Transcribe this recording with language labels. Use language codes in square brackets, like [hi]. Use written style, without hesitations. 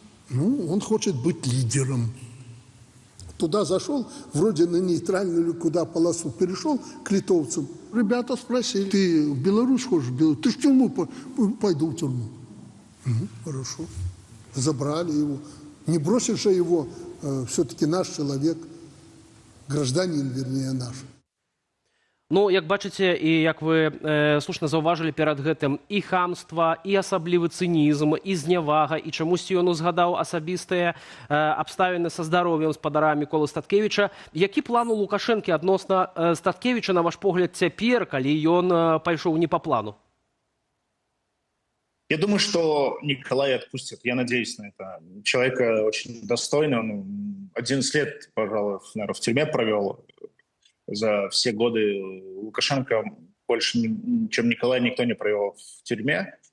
[ru] Ну, он хочет быть лидером. Туда зашел, вроде на нейтральную куда полосу перешел к литовцам. Ребята спросили, ты в Беларусь хочешь? Ты в тюрьму? Пойду в тюрьму. Хорошо. Забрали его. Не бросишь же его, все-таки наш человек, гражданин, вернее, наш. [be] Ну, як бачыце, і як вы слушна заўважылі перад гэтым, і хамства, і асаблівы цынізм, і знявага, і чамусьці ён узгадаў асабістыя абставіны са здароўем спадара Міколы Статкевіча. Які план у Лукашэнкі адносна Статкевіча, на ваш погляд, цяпер, калі ён пайшоў не па плану? [ru] Я думаю, что Николая отпустят. Я надеюсь на это. Человека очень достойный. Он 11 лет, пожалуй, наверное, в тюрьме провел. За все годы Лукашенко больше, чем Николай, никто не провел в тюрьме.